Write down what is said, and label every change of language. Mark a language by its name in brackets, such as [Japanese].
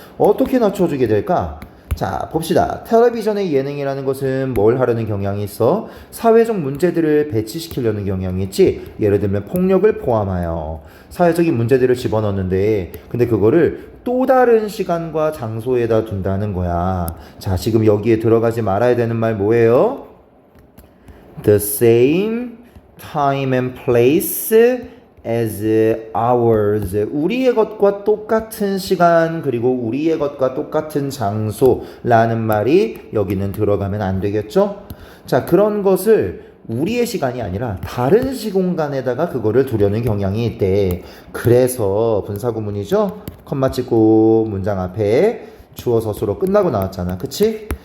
[Korean] 어떻게 낮춰주게 될까? 자, 봅시다. 텔레비전의 예능이라는 것은 뭘 하려는 경향이 있어? 사회적 문제들을 배치시키려는 경향이 있지. 예를 들면 폭력을 포함하여 사회적인 문제들을 집어넣는데, 근데 그거를 또 다른 시간과 장소에다 둔다는 거야. 자, 지금 여기에 들어가지 말아야 되는 말 뭐예요? [English] The same time and place as ours. [Korean] 우리의 것과 똑같은 시간 그리고 우리의 것과 똑같은 장소라는 말이 여기는 들어가면 안 되겠죠? 자, 그런 것을 우리의 시간이 아니라 다른 시공간에다가 그거를 두려는 경향이 있대. 그래서 분사구문이죠? 컴마 찍고 문장 앞에 주어 서술어 끝나고 나왔잖아. 그치?